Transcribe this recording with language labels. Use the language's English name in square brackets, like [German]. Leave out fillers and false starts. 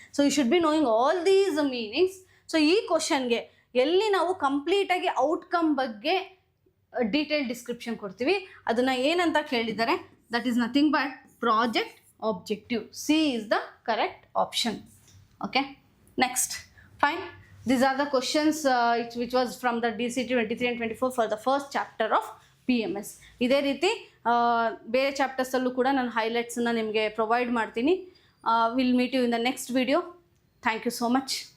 [English] So you should be knowing all these meanings. [Kannada] So ಈ ಕ್ವಶನ್ಗೆ ಎಲ್ಲಿ ನಾವು ಕಂಪ್ಲೀಟಾಗಿ ಔಟ್ಕಮ್ ಬಗ್ಗೆ ಡೀಟೇಲ್ ಡಿಸ್ಕ್ರಿಪ್ಷನ್ ಕೊಡ್ತೀವಿ, ಅದನ್ನು ಏನಂತ ಕೇಳಿದ್ದಾರೆ, [English] That is nothing but project objective. C is the correct option. Okay. Next, fine. These are the questions which was from the DCT 23 and 24 for the first chapter of PMS. [Kannada] ಇದೇ ರೀತಿ ಬೇರೆ ಚಾಪ್ಟರ್ಸಲ್ಲೂ ಕೂಡ ನಾನು ಹೈಲೈಟ್ಸನ್ನು ನಿಮಗೆ ಪ್ರೊವೈಡ್ ಮಾಡ್ತೀನಿ. [English] Will meet you in the next video. Thank you so much.